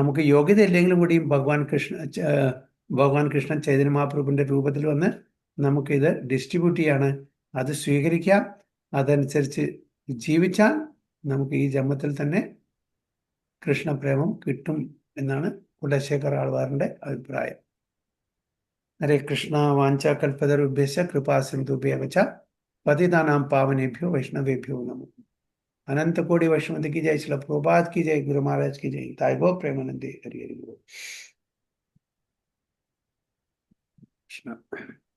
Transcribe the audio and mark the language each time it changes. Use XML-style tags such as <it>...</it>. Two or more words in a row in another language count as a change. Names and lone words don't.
<ml>നമുക്ക് യോഗ്യത ഇല്ലെങ്കിലും കൂടിയും ഭഗവാൻ ഭഗവാൻ കൃഷ്ണൻ ചൈതന്യ മഹാപ്രഭുവിന്റെ രൂപത്തിൽ വന്ന് നമുക്കിത് ഡിസ്ട്രിബ്യൂട്ട് ചെയ്യാണ്. അത് സ്വീകരിക്കാം. അതനുസരിച്ച് ജീവിച്ചാൽ നമുക്ക് ഈ ജന്മത്തിൽ തന്നെ കൃഷ്ണപ്രേമം കിട്ടും എന്നാണ് കുലശേഖർ ആൾവാറിന്റെ അഭിപ്രായം. ഹരേ കൃഷ്ണ.</ml> <sa>വാഞ്ചാകൽപതരുഭ്യശ്ച കൃപാസിന്ധുഭ്യവ ച പതിതാനാം പാവനേഭ്യോ വൈഷ്ണവേഭ്യോ നമോ.</sa> <hi>अनंत कोटि वैष्णव की जय, श्रील प्रभुपाद की जय, गुरु महाराज की जय, ताई गो प्रेमानंदे, हरि हरि बोल। कृष्ण।</hi>